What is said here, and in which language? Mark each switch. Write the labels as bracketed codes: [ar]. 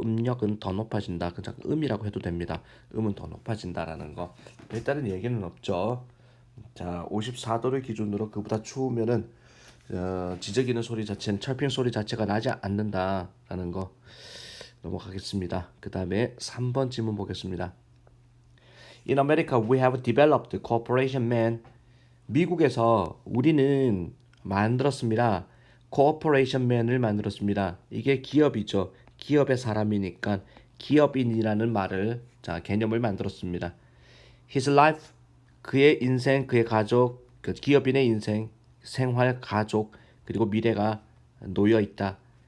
[ko] 음력은 더 높아진다. 그냥 음이라고 해도 됩니다. 음은 더 높아진다라는 거. 일단은 얘기는 없죠. 자, 54도를 기준으로 그보다 추우면은 지저귀는 소리 자체는 철핑 소리 자체가 나지 않는다라는 거 넘어가겠습니다. 그 다음에 3번 질문 보겠습니다. [en] In America, we have developed cooperation man. [ko] 미국에서 우리는 만들었습니다. cooperation man을 만들었습니다. 이게 기업이죠. 기업의 사람이니까 기업인이라는 말을 자 개념을 만들었습니다. [en] His life, [ko] 그의 인생, 그의 가족, 그 기업인의 인생, 생활, 가족 그리고 미래가 놓여 있다.